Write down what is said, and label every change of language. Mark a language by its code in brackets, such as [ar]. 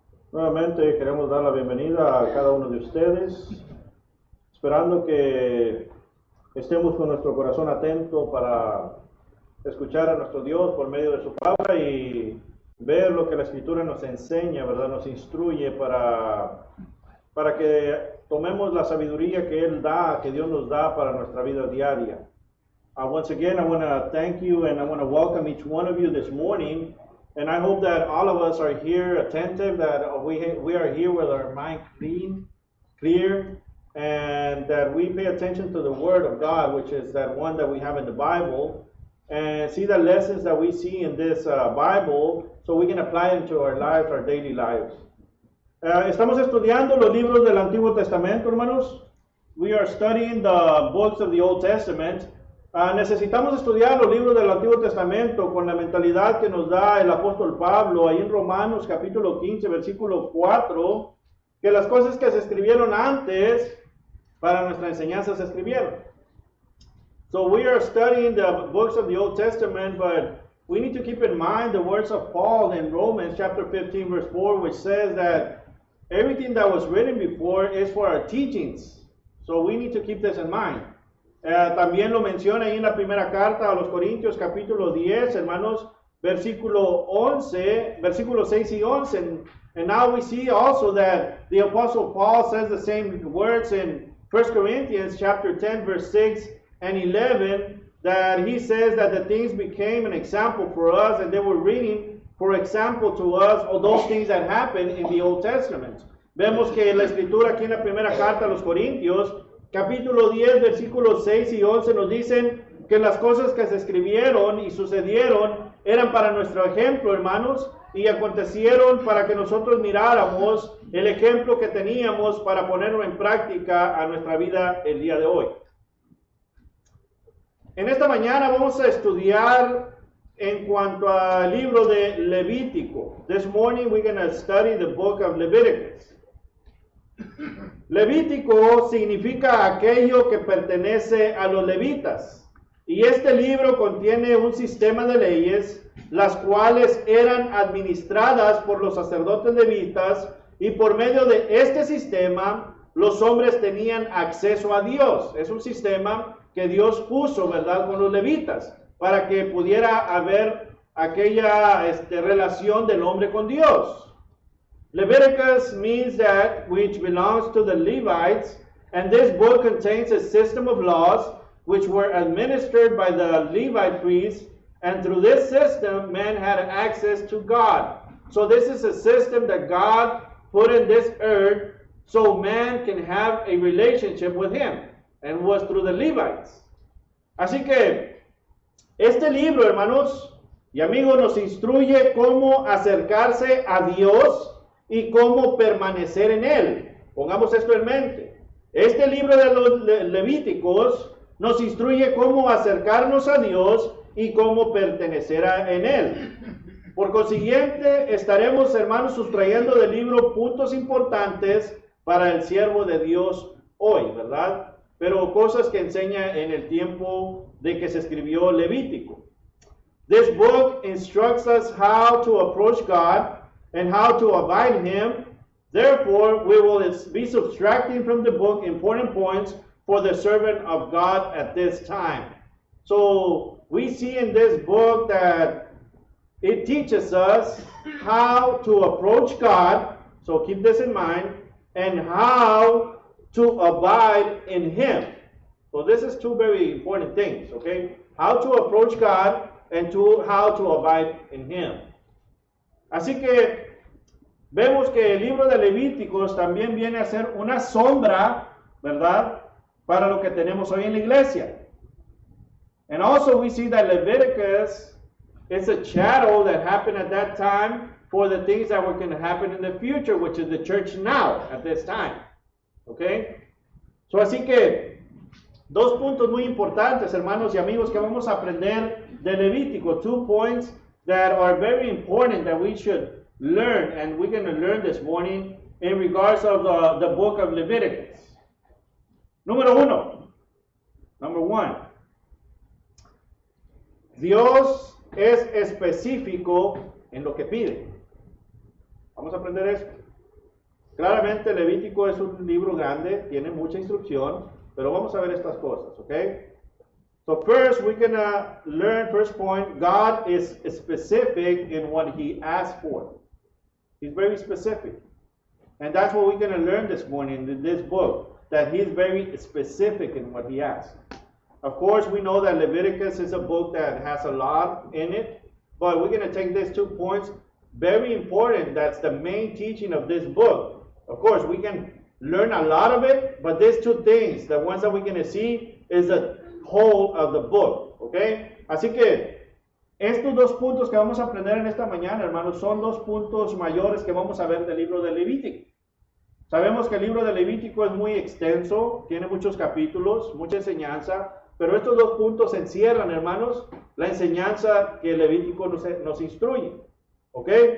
[es] Nuevamente queremos dar la bienvenida a cada uno de ustedes, esperando que estemos con nuestro corazón atento para escuchar a nuestro Dios por medio de su palabra y ver lo que la Escritura nos enseña, ¿verdad? Nos instruye para que tomemos la sabiduría que Él da, que Dios nos da para nuestra vida diaria. [en] Once again, I want to thank you and I want to welcome each one of you this morning. And I hope that all of us are here attentive, that we are here with our mind clear, and that we pay attention to the Word of God, which is that one that we have in the Bible, and see the lessons that we see in this Bible so we can apply them to our lives, our daily lives. [es] Estamos estudiando los libros del Antiguo Testamento, hermanos. [en] We are studying the books of the Old Testament. [es] Necesitamos estudiar los libros del Antiguo Testamento con la mentalidad que nos da el apóstol Pablo ahí en Romanos capítulo 15 versículo 4, que las cosas que se escribieron antes para nuestra enseñanza se escribieron. [en] So we are studying the books of the Old Testament, but we need to keep in mind the words of Paul in Romans chapter 15 verse 4, which says that everything that was written before is for our teachings. So we need to keep this in mind. [es] También lo menciona ahí en la primera carta a los Corintios capítulo 10, hermanos, versículo 11, versículos 6 y 11. [en] And now we see also that the Apostle Paul says the same words in 1 Corinthians chapter 10 verse 6 and 11, that he says that the things became an example for us, and they were reading for example to us of those things that happened in the Old Testament. [es] Vemos que la escritura aquí en la primera carta a los Corintios capítulo 10, versículos 6 y 11 nos dicen que las cosas que se escribieron y sucedieron eran para nuestro ejemplo, hermanos, y acontecieron para que nosotros miráramos el ejemplo que teníamos para ponerlo en práctica a nuestra vida el día de hoy. En esta mañana vamos a estudiar en cuanto al libro de Levítico. [en] This morning we're going to study the book of Leviticus. [es] Levítico significa aquello que pertenece a los levitas, y este libro contiene un sistema de leyes, las cuales eran administradas por los sacerdotes levitas, y por medio de este sistema los hombres tenían acceso a Dios. Es un sistema que Dios puso, ¿verdad?, con los levitas, para que pudiera haber aquella relación del hombre con Dios. [en] Leviticus means that which belongs to the Levites, and this book contains a system of laws which were administered by the Levite priests, and through this system man had access to God. So this is a system that God put in this earth so man can have a relationship with him, and was through the Levites. [es] Así que este libro, hermanos y amigos, nos instruye cómo acercarse a Dios y cómo permanecer en él. Pongamos esto en mente. Este libro de los Levíticos nos instruye cómo acercarnos a Dios y cómo pertenecer en él. Por consiguiente, estaremos, hermanos, sustrayendo del libro puntos importantes para el siervo de Dios hoy, ¿verdad? Pero cosas que enseña en el tiempo de que se escribió Levítico. [en] This book instructs us how to approach God and how to abide in him. Therefore, we will be subtracting from the book important points for the servant of God at this time. So we see in this book that it teaches us how to approach God, so keep this in mind, and how to abide in him. So this is two very important things, okay? How to approach God and how to abide in him. [es] Así que vemos que el libro de Levíticos también viene a ser una sombra, ¿verdad?, para lo que tenemos hoy en la iglesia. [en] And also we see that Leviticus is a shadow that happened at that time for the things that were going to happen in the future, which is the church now, at this time. Okay? [es] So así que, dos puntos muy importantes, hermanos y amigos, que vamos a aprender de Levítico. [en] 2 points that are very important that we should learn, and we're going to learn this morning in regards of the book of Leviticus. Number one, [es] Dios es específico en lo que pide. Vamos a aprender esto. Claramente Levítico es un libro grande, tiene mucha instrucción, pero vamos a ver estas cosas, ¿ok? [en] So first, we're going to learn, first point, God is specific in what he asks for. He's very specific. And that's what we're going to learn this morning in this book, that he's very specific in what he asks. Of course, we know that Leviticus is a book that has a lot in it, but we're going to take these 2 points, very important, that's the main teaching of this book. Of course, we can learn a lot of it, but these 2 things, the ones that we're going to see, is the whole of the book, okay? [es] Así que estos 2 puntos que vamos a aprender en esta mañana, hermanos, son 2 puntos mayores que vamos a ver del libro de Levítico. Sabemos que el libro de Levítico es muy extenso, tiene muchos capítulos, mucha enseñanza, pero estos 2 puntos encierran, hermanos, la enseñanza que Levítico nos instruye, ¿ok?